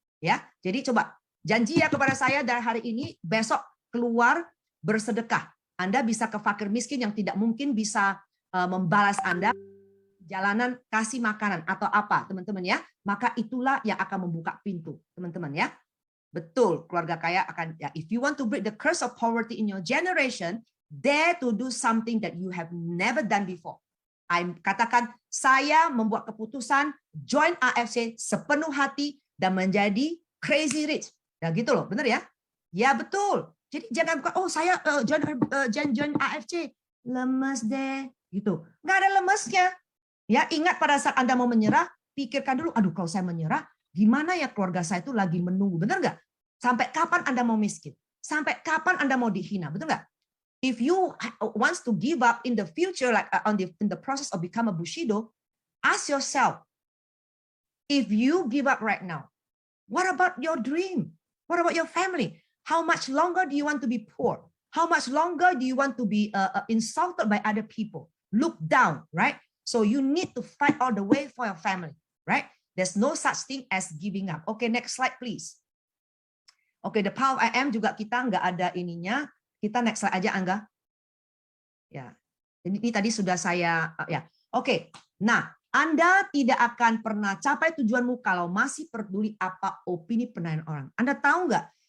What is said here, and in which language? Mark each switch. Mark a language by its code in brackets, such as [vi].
[id] Ya, jadi coba janji ya kepada saya dari hari ini, besok keluar bersedekah. Anda bisa ke fakir miskin yang tidak mungkin bisa membalas Anda jalanan, kasih makanan atau apa, teman-teman ya. Maka itulah yang akan membuka pintu, teman-teman ya. Betul, keluarga kaya akan ya. [en] If you want to break the curse of poverty in your generation, dare to do something that you have never done before. [id] Katakan, saya membuat keputusan join AFC sepenuh hati dan menjadi crazy rich. Ya gitu loh, benar ya? Ya betul. Jadi jangan buka, oh saya join AFC, lemes deh, gitu. Nggak ada lemesnya. Ya, ingat pada saat Anda mau menyerah, pikirkan dulu, aduh kalau saya menyerah, gimana ya keluarga saya itu lagi menunggu, benar nggak? Sampai kapan Anda mau miskin? Sampai kapan Anda mau dihina, betul nggak? [en] If you wants to give up in the future, like in the process of become a Bushido, ask yourself, if you give up right now, what about your dream? What about your family? How much longer do you want to be poor? How much longer do you want to be insulted by other people? Look down, right? So you need to fight all the way for your family, right? There's no such thing as giving up. Okay, next slide, please. Okay, the power of I am [id] juga kita nggak ada ininya. Kita next slide aja, Angga. Ya, ini tadi sudah saya ya. Oke, nah Anda tidak akan pernah capai tujuanmu kalau masih peduli apa opini penilaian orang. Anda tahu nggak?